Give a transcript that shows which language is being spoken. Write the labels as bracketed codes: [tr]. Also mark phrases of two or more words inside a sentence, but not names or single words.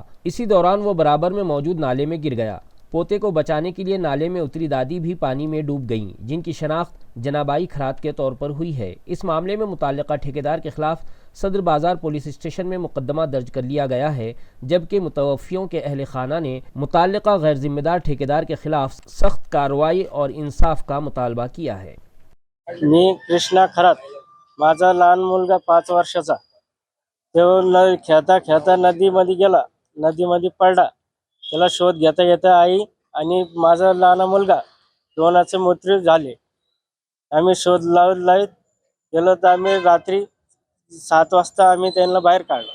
[ur] اسی دوران وہ برابر میں موجود نالے میں گر گیا۔ پوتے کو بچانے کے لیے نالے میں اتری دادی بھی پانی میں ڈوب گئیں، جن کی شناخت جنابائی کھرات کے طور پر ہوئی ہے۔ اس معاملے میں متعلقہ ٹھیکیدار کے خلاف صدر بازار پولیس اسٹیشن میں مقدمہ درج کر لیا گیا ہے، جبکہ متوفیوں کے اہل خانہ نے متعلقہ غیر ذمہ دار ٹھیکیدار کے خلاف سخت کارروائی اور انصاف کا مطالبہ کیا ہے۔ [mr] मी कृष्णा खरात, माझा लहान मुलगा 5 वर्षाचा, तो खेळता खेळता नदीमध्ये गेला, नदीमध्ये पडला। त्याला शोध घेता घेता आई आणि माझा लहान मुलगा दोनाचे मृत्यू झाले। आम्ही शोध लावत गेलो तर आम्ही रात्री 7 वाजता आम्ही त्यांना बाहेर काढलं।